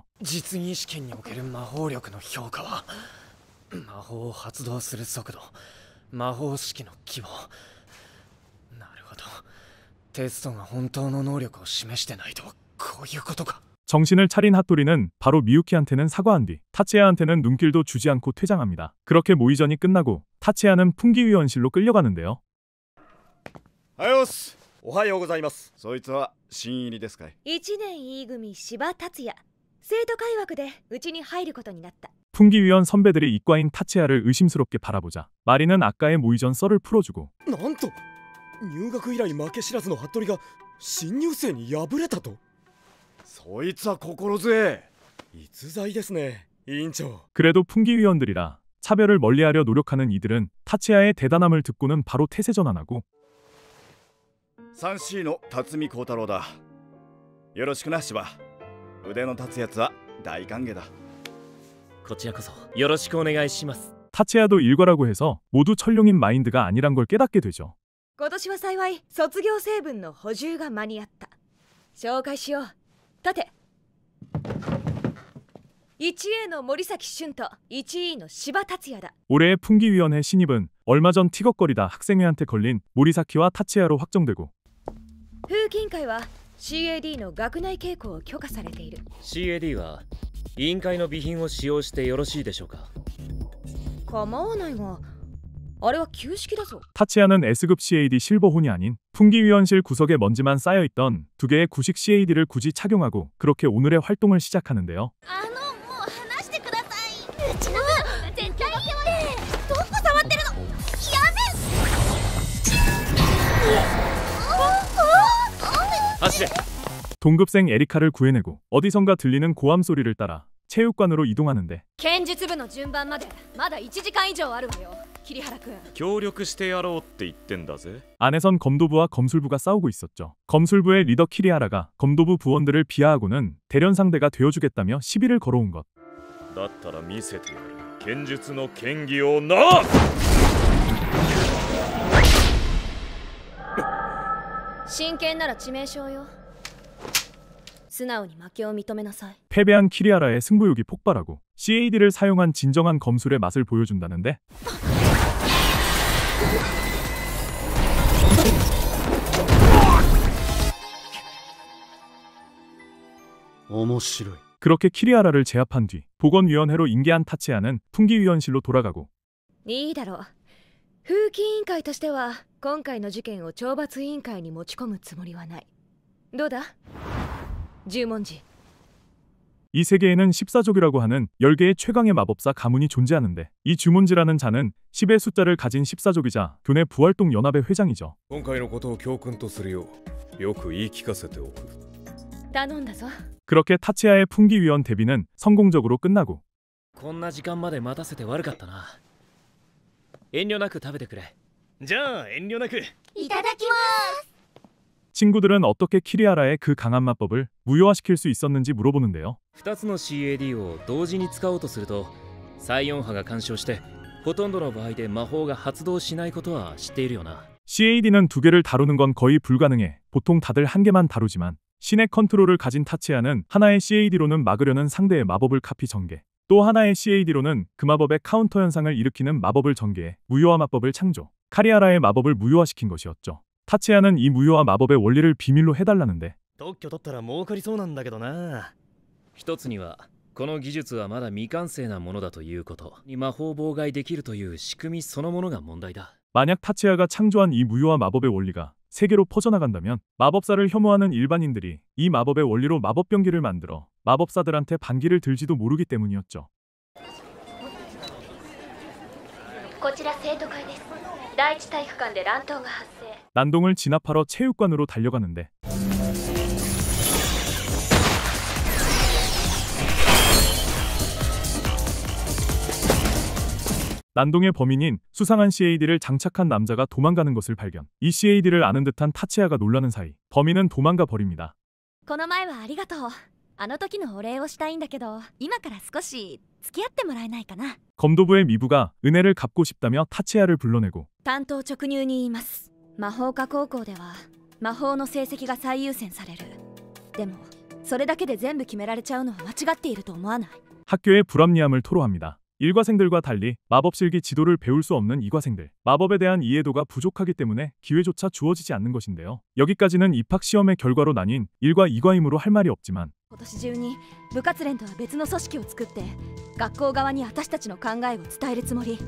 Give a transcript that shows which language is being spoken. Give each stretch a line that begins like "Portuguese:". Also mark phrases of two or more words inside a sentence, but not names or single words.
Japanese: 実技試験における魔法力の評価は魔法を発動する速度、魔法式の規模。なるほど、テストが本当の能力を示してないとこういうことか。
Korean: 정신을 차린 핫토리는 바로 미유키한테는 사과한 뒤 타치야한테는 눈길도 주지 않고 퇴장합니다. 그렇게 모의전이 끝나고 타치야는 풍기위원실로 끌려가는데요.
Japanese: はよす。おはようございます。そいつは新入りですかい？ 1年 E 組芝達也生徒会枠でうちに入ることになった。
Korean: 풍기위원 선배들이 이과인 타치야를 의심스럽게 바라보자 마리는 아까의 모의 전 썰을 풀어주고
Japanese: なんと入学以来負け知らずの服部が新入生に敗れたと。そいつは心強え。逸材ですね委員長。
Korean: 그래도 풍기위원들이라 차별을 멀리하려 노력하는 이들은 타치야의 대단함을 듣고는 바로 태세 전환하고
Japanese: 3C の辰巳幸太郎だ。よろしくな芝。腕の立つやつは大歓迎だ。こちらこそよろしくお願いします。
Korean: 타치야도 일과라고 해서 모두 철룡인 마인드가 아니란 걸 깨닫게 되죠.
Japanese: 今年は幸い卒業成分の補充が間に合った。紹介しよう。立て。1A の森崎俊と 1E の柴達也だ。
Korean: 올해의 풍기위원회 신입은 얼마 전 티격거리다 학생회한테 걸린 모리사키와 타치야로 확정되고
Japanese: 風紀委員会は CAD の学内稽古を許可されている。 CAD は委員会の備品を使用してよろしいでしょうか。構わないが、あれは旧式だぞ。
Korean: 타치야는 S급 CAD 실버혼이 아닌 풍기위원실 구석에 먼지만 쌓여있던 두 개의 구식 CAD를 굳이 착용하고 그렇게 오늘의 활동을 시작하는데요.
Japanese: もう話してください。うちの子が絶対言ってどこ触ってるの。走れ。
Korean: 동급생 에리카를 구해내고 어디선가 들리는 고함 소리를 따라 체육관으로 이동하는데
Japanese: 剣術部の順番までまだ1時間以上あるわよ。桐原君。協力してやろうって言ってんだぜ。
Korean: 안에선 검도부와 검술부가 싸우고 있었죠. 검술부의 리더 키리하라가 검도부 부원들을 비하하고는 대련 상대가 되어주겠다며 시비를 걸어온 것.
Japanese: だったら見せてやる。剣術の剣技をな。真剣なら致命傷よ。素直に負けを認めなさい。
Korean: 패배한 키리하라의 승부욕이 폭발하고 CAD를 사용한 진정한 검술의 맛을 보여준다는데
Japanese: 面白い。
Korean: 그렇게 키리하라를 제압한 뒤 보건위원회로 인계한 타치야는 풍기위원실로 돌아가고
Japanese: いいだろう。風紀委員会としては今回の事件を懲罰委員会に持ち込むつもりはない。どうだ十文字。
Korean: 이 세계에는 14족이라고 하는 10개의 최강의 마법사 가문이 존재하는데 이 주문지라는 자는 10의 숫자를 가진 14족이자 교내 부활동 연합의 회장이죠.
Japanese: 今回のことを教訓とするようよく言い聞かせておく。頼んだぞ。
Korean: 그렇게 타치야의 풍기위원 데뷔는 성공적으로 끝나고
Japanese: こんな時間まで待たせて悪かったな。遠慮なく食べてくれ。じゃあ遠慮なく。いただきます。
Korean: 친구들은 어떻게 키리하라의 그 강한 마법을 무효화시킬 수 있었는지 물어보는데요.
Japanese: 2 つの CAD を同時に使おうとするとサイオン波が干渉してほとんどの場合で魔法が発動しないことは知っているよな。
Korean: CAD는 두 개를 다루는 건 거의 불가능해 보통 다들 한 개만 다루지만 신의 컨트롤을 가진 타치야는 하나의 CAD로는 막으려는 상대의 마법을 카피 전개 또 하나의 CAD로는 그 마법의 카운터 현상을 일으키는 마법을 전개해 무효화 마법을 창조 카리하라의 마법을 무효화시킨 것이었죠. 타치야는 이 무효화 마법의 원리를 비밀로 해달라는데
Japanese: 特許取ったら儲かりそうなんだけどな。一つにはこの技術はまだ未完成なものだということに魔法妨害できるという仕組みそのものが問題だ。
Korean: 만약 타치야가 창조한 이 무효화 마법의 원리가 세계로 퍼져나간다면 마법사를 혐오하는 일반인들이 이 마법의 원리로 마법 병기를 만들어 마법사들한테 반기를 들지도 모르기 때문이었죠.
Japanese: こちら生徒会です。第一体育館で乱闘が発生。
Korean: 난동을 진압하러 체육관으로 달려가는데 난동의 범인인 수상한 CAD를 장착한 남자가 도망가는 것을 발견. 이 CAD를 아는 듯한 타치야가 놀라는 사이 범인은 도망가 버립니다.
Japanese: この前はありがとう。あの時のお礼をしたいんだけど、今から少し付き合ってもらえないかな。
Korean: 검도부의 미부가 은혜를 갚고 싶다며 타치야를 불러내고
Japanese: 担当直入に言います。魔法科高校では魔法の成績が最優先される。でもそれだけで全部決められちゃうのは間違っていると思わない。
Korean: 학교의 불합리함을 토로합니다. 일과생들과 달리 마법실기 지도를 배울 수 없는 이과생들. 마법에 대한 이해도가 부족하기 때문에 기회조차 주어지지 않는 것인데요. 여기까지는 입학시험의 결과로 나뉜 1과 2과이므로 할 말이 없지만
Japanese: 今年中に部活連とは別の組織を作って学校側に私たちの考えを伝えるつもり。